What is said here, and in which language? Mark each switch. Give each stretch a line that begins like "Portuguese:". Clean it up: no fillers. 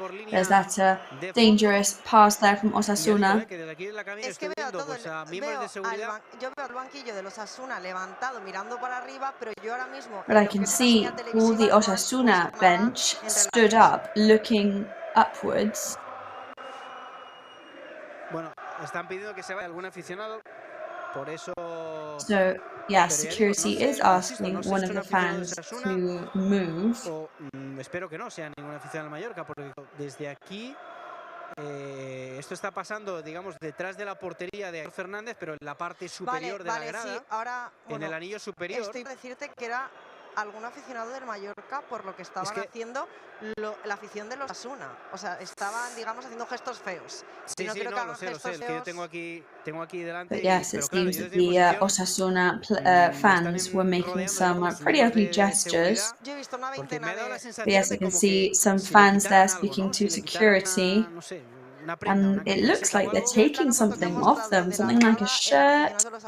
English: There's that dangerous pass there from Osasuna.
Spanish: Es que veo todo, yo veo el banquillo de los Osasuna levantado mirando para arriba, pero yo ahora mismo...
English: But I can see all the Osasuna bench stood up, looking upwards.
Spanish: Bueno, están pidiendo que se vaya algún aficionado, por eso...
English: So, yeah, security is asking one of the fans to move.
Spanish: Espero que no sea ningún aficionado del Mallorca, porque desde aquí esto está pasando, digamos, detrás de la portería de Fernández, pero en la parte superior de la grada, sí, ahora, bueno, en el anillo superior. Estoy por decirte que era algún aficionado del Mallorca por lo que estaban haciendo la afición de los Osasuna. O sea, estaban, digamos, haciendo gestos feos. Sí, no, creo que lo sé, es que yo tengo aquí delante.
English: But yes, it seems that the Osasuna fans were making some pretty ugly gestures. But yes, I can see some fans there speaking to security. And it looks like they're taking something off them, something like a shirt.